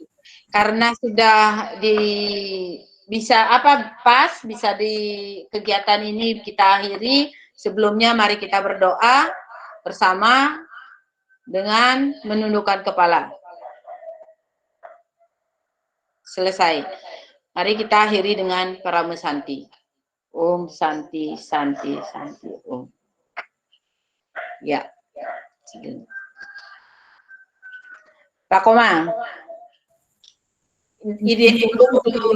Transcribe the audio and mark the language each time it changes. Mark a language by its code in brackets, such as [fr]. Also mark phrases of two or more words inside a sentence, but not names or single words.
[id] Karena sudah bisa di kegiatan ini kita akhiri. Sebelumnya mari kita berdoa bersama dengan menundukkan kepala. Selesai. Mari kita akhiri dengan Parama Santi. [sa] Om Santi, Santi, Santi, Om. [id] Ya. Pak Komang, ide